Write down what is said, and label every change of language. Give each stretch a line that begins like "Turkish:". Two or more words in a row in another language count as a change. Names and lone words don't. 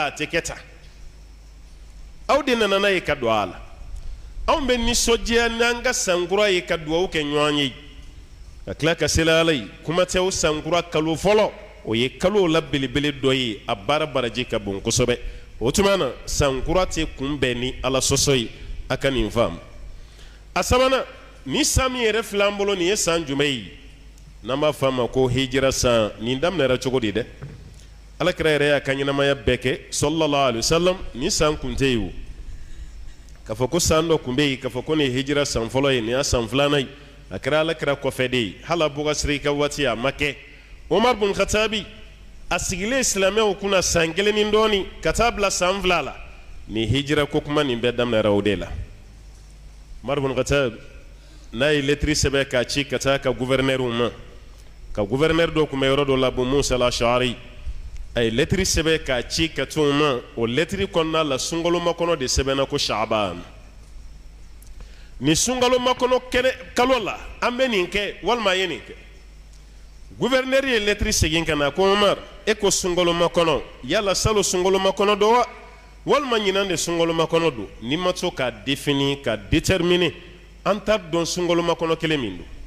Bambara: a tɛ kɛ tan aw de nana n'a ye ka don a la anw bɛ nisɔndiya n'an ka sankura ye ka dugawu kɛ ɲɔgɔn ye ka tila ka seli ala ye kuma tɛ o sankura kalo fɔlɔ o ye kalo la belebele dɔ ye a baara baraji ka bon kosɛbɛ o tuma na sankura tɛ kunbɛn ni ala sɔsɔ ye a ka nin faamu a sabanan ni san min yɛrɛ filɛ an bolo nin ye san jumɛn ye n'an b'a fɔ a ma ko hijira san nin daminɛra cogo di dɛ alakira yɛrɛ y'a ka ɲɛnamaya bɛɛ kɛ
Arabic: صلى الله عليه وسلم
Bambara: ni san kun tɛ yen o k'a fɔ ko san dɔ kun bɛ yen k'a fɔ ko nin ye hijira san fɔlɔ ye nin y'a san filanan ye a kɛra alakira kɔfɛ de ye hali a bɔgasiri ka waati a ma kɛ Umar bin Khattabi a sigilen silamɛw kunna san 1 ni dɔɔni ka taa bila san 2 la nin hijira ko kuma nin bɛɛ daminɛra o de la Umar bin Khattabi n'a ye lettre sɛbɛn k'a ci ka taa ka gouverneur ma ka gouverneur dɔ kun bɛ yɔrɔ dɔ la Abu Musa al-Ash'ari a ye lettre sɛbɛn k'a ci ka t'o ma o lettre kɔnɔna la sunkalomakɔnɔ de sɛbɛnna ko Sha'ban ni sunkalomakɔnɔ kalo la an bɛ nin kɛ walima a ye nin kɛ gouverneur ye lettre segin ka na ko Umar e ko sunkalomakɔnɔ yala salo sunkalomakɔnɔ dɔ wa walima ɲinan de sunkalomakɔnɔ don ni ma to k'a définir ka déterminer an t'a dɔn sunkalomakɔnɔ kelen min don